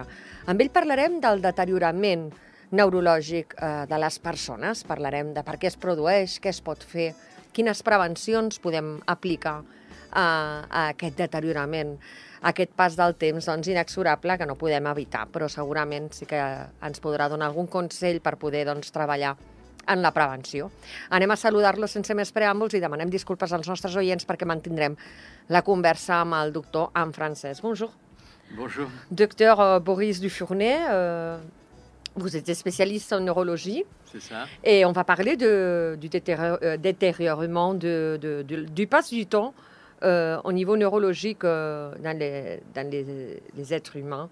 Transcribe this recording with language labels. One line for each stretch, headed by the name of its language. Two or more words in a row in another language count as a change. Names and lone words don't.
Catalan: Amb ell parlarem del deteriorament neurològic de les persones, parlarem de per què es produeix, què es pot fer, quines prevencions podem aplicar a aquest deteriorament, a aquest pas del temps inexorable que no podem evitar, però segurament sí que ens podrà donar algun consell per poder treballar en la prevenció. Anem a saludar-lo sense més preàmbuls i demanem disculpes als nostres oients perquè mantindrem la conversa amb el doctor en francès.
French: Bonjour. Bonjour. Docteur Boris Dufournet, vous êtes spécialiste en neurologie. C'est ça. Et on va parler du détériorement du passage du temps au niveau neurologique dans les êtres humains.